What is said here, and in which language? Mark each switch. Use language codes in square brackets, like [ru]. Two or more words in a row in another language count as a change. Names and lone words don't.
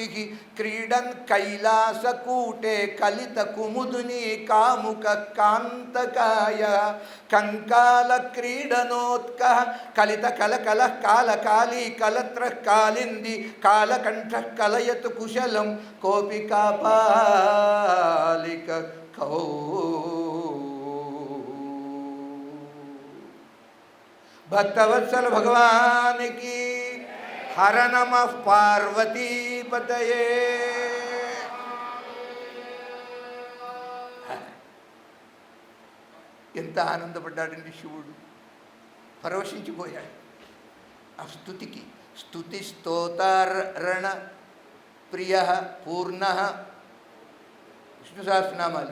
[sa] क्रीडन् कैलासकूटे कलित कुमुदुनी कामुक कांतकाय कंकाल क्रीडनोत्कः कलित कलकल कालकाली कलत्र कालिंदी कालकंठ कलयतु कुशलं कोपि कापालिक कौ। भक्तवत्सल [hi] भगवान की [sa] हर नमः पार्वती पतये। [te] ఎంత ఆనందపడ్డాడండి శివుడు, పరవశించిపోయాడు ఆ స్తుతికి. స్తుతి స్తోతారణ ప్రియ పూర్ణ విష్ణు సహస్రనామాలు.